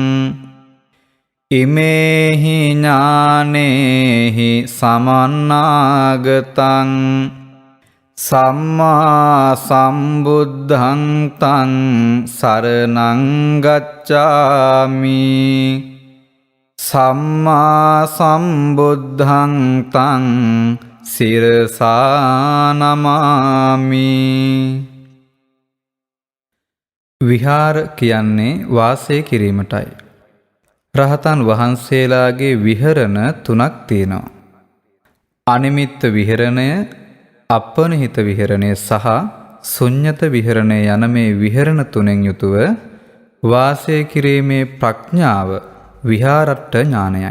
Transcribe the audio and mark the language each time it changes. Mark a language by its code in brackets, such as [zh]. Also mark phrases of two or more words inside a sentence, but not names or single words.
[pi] ඉමේහි ඥානේහි සමන්නාගතං සම්මා සම්බුද්ධං තං සරණං ගච්ඡාමි සම්මා සම්බුද්ධං තං සිරසා නමාමි. [si] විහාර කියන්නේ වාසය කිරීමටයි. රහතන් වහන්සේලාගේ විහරණ 3ක් තියෙනවා. අනිමිත්ත විහරණය, අපනිහිත විහරණය සහ ශුන්්‍යත විහරණය යන මේ විහරණ 3න් යුතුව වාසය කිරීමේ ප්‍රඥාව විහාරට්ඨ ඥානයයි.